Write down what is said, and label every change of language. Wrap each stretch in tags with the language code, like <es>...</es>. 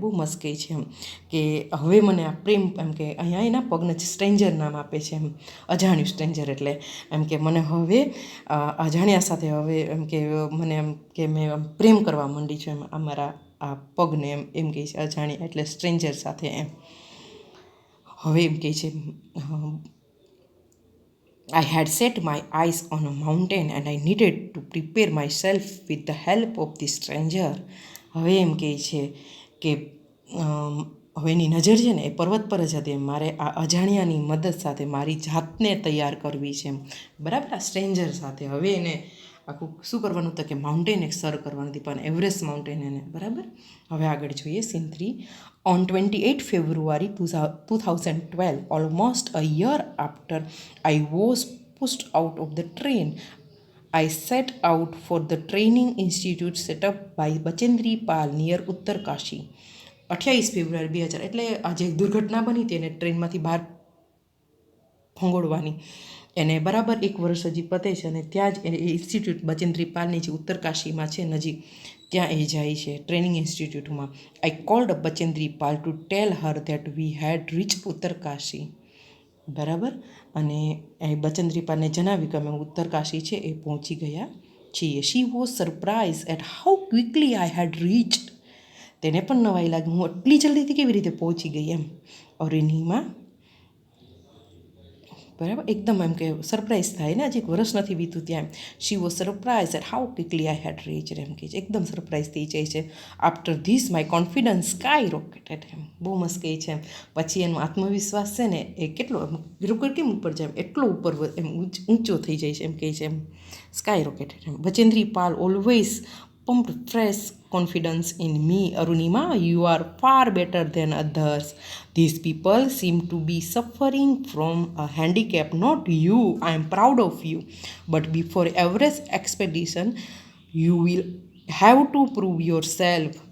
<gu>બહુ મસ્ત કહે છે એમ કે હવે મને આ પ્રેમ એમ કે અહીંયા એના પગને સ્ટ્રેન્જર નામ આપે છે એમ, અજાણ્યું સ્ટ્રેન્જર. એટલે એમ કે મને હવે અજાણ્યા સાથે હવે એમ કે મને એમ કે મેં પ્રેમ કરવા માંડી છું એમ, અમારા આ પગને એમ કહે છે, અજાણ્યા એટલે સ્ટ્રેન્જર સાથે એમ. હવે એમ કહે છે,</gu> <en>I had set my eyes on a mountain and I needed to prepare myself with the help of the stranger.</en> <gu>હવે એમ કહે છે કે હવે એની નજર છે ને એ પર્વત પર જ હતી એમ. મારે આ અજાણ્યાની મદદ સાથે મારી જાતને તૈયાર કરવી છે એમ, બરાબર. આ સ્ટ્રેન્જર સાથે હવે એને આખું શું કરવાનું હતું કે માઉન્ટેન એક સર કરવાનું હતી, પણ એવરેસ્ટ માઉન્ટેન એને, બરાબર. હવે આગળ જોઈએ scene 3.</gu> <en>On 28 February 2012, almost a year after I was pushed out of the train, I set out for the training institute set up by Bachendri Pal near Uttarkashi.</en> <gu>28 ફેબ્રુઆરી 2000, એટલે આજે દુર્ઘટના બની હતી એને ટ્રેનમાંથી બહાર ફંગોળવાની, એને બરાબર 1 વર્ષ હજી પતે છે અને ત્યાં જ એ ઇન્સ્ટિટ્યૂટ બચેન્દ્રી પાલની જે ઉત્તરકાશીમાં છે નજીક, ત્યાં એ જાય છે training ઇન્સ્ટિટ્યૂટમાં.</gu> <en>I called up Bachendri Pal to tell her that we had reach Uttarkashi, બરાબર.</en> <gu>અને એ બચેન્દ્રી પાલને જણાવ્યું કે અમે ઉત્તરકાશી છે એ પહોંચી ગયા છીએ.</gu> <en>She was surprise at how quickly I had reached.</en> <gu>તેને પણ નવાઈ લાગી, હું એટલી જલ્દીથી કેવી રીતે પહોંચી ગઈ એમ. અરુણિમા, બરાબર, એકદમ એમ કે સરપ્રાઈઝ થાય ને, હજી 1 વર્ષ નથી વીતું ત્યાં.</gu> <en>she was surprise at how quickly I had reached</en> <gu>એમ કે એકદમ સરપ્રાઈઝ થઈ જાય છે.</gu> <en>After this my confidence skyrocketed એમ.</en> <gu>બહુ મસ્ત કહે છે એમ. પછી એનો આત્મવિશ્વાસ છે ને એ કેટલો રોકેટ કેમ ઉપર જાય એટલો ઉપર એમ ઊંચો થઈ જાય છે એમ કહે છે એમ, sky રોકેટેડ M.</gu> <en>Bachendri Pal always pumped fresh confidence in me. Arunima, you are far better than others. These people seem to be suffering from a handicap, not you. I am proud of you. But before Everest expedition, you will have to prove yourself.</en>